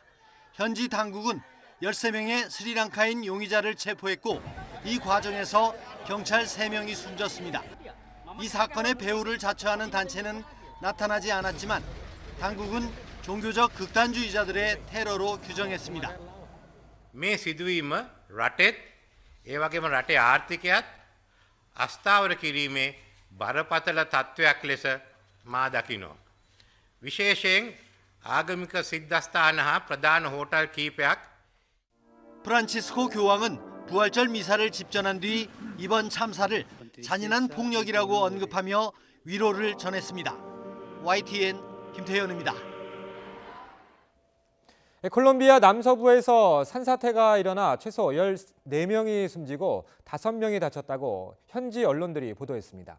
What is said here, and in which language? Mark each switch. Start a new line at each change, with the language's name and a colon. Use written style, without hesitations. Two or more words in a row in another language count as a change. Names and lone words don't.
Korean: 현지 당국은 13명의 스리랑카인 용의자를 체포했고 이 과정에서 경찰 3명이 숨졌습니다. 이 사건의 배후를 자처하는 단체는 나타나지 않았지만 당국은 종교적 극단주의자들의 테러로 규정했습니다.
Sinhala: මේ සිදුවීම රටෙත් ඒ වගේම රටේ ආර්ථිකයත් අස්ථාවර කිරීමේ බරපතල තත්ත්වයක් ලෙස මා දකිනවා. විශේෂයෙන් ආගමික සිද්ධස්ථාන හා ප්‍රධාන 호텔 කිහිපයක්.
Korean: 프란치스코 교황은 부활절 미사를 집전한 뒤 이번 참사를 잔인한 폭력이라고 언급하며 위로를 전했습니다. YTN 김태현입니다. 콜롬비아 남서부에서 산사태가 일어나 최소 14명이 숨지고 5명이 다쳤다고 현지 언론들이 보도했습니다.